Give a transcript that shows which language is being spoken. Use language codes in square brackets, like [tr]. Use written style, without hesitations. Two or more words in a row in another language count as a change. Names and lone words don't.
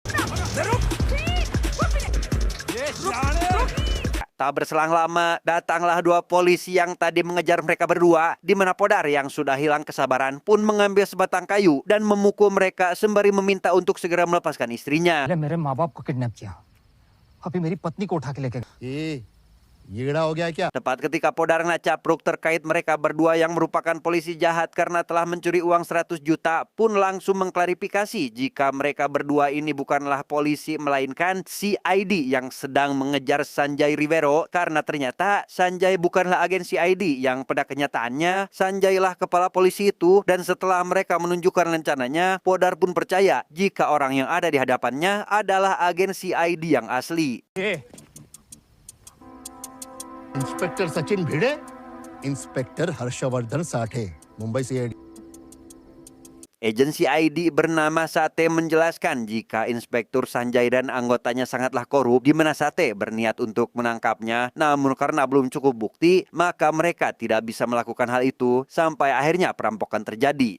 [id] Tak berselang lama, datanglah dua polisi yang tadi mengejar mereka berdua, di mana Podar yang sudah hilang kesabaran pun mengambil sebatang kayu dan memukul mereka sembari meminta untuk segera melepaskan istrinya. [hi] मेरे माँ बाप को किडनैप किया अभी मेरी पत्नी को उठा के लेके गए [id] Tepat ketika Podar ngacapruk terkait mereka berdua yang merupakan polisi jahat karena telah mencuri uang 100 juta pun langsung mengklarifikasi jika mereka berdua ini bukanlah polisi melainkan CID yang sedang mengejar Sanjay Rivero, karena ternyata Sanjay bukanlah agen CID yang pada kenyataannya Sanjay lah kepala polisi itu. Dan setelah mereka menunjukkan rencananya, Podar pun percaya jika orang yang ada di hadapannya adalah agen CID yang asli. [hi] इंस्पेक्टर सचिन भिड़े, इंस्पेक्टर हर्षवर्धन साठे, मुंबई सीआईडी। [id] Agensi ID bernama Sate menjelaskan jika Inspektur Sanjay dan anggotanya sangatlah korup, di mana Sate berniat untuk menangkapnya. Namun karena belum cukup bukti, maka mereka tidak bisa melakukan hal itu sampai akhirnya perampokan terjadi.